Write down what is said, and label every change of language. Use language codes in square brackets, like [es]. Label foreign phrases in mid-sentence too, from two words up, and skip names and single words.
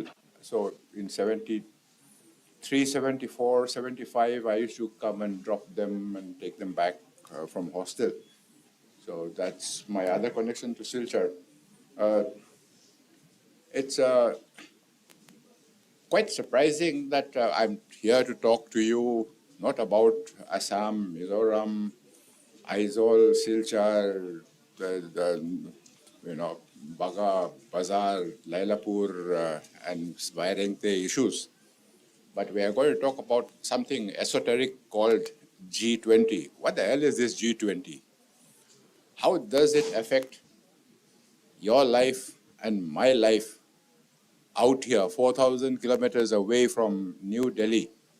[en] So in 73, 74, 75, I used to come and drop them and take them back from hostel. So that's my other connection to Silchar. It's quite surprising that I'm here to talk to you not about Assam, Mizoram, Aizawl, Silchar, Baga, Bazar, Lailapur, and Vairengte issues. But we are going to talk about something esoteric called G20. What the hell is this G20? How does it affect your life and my life out here, 4,000 kilometers away from New Delhi?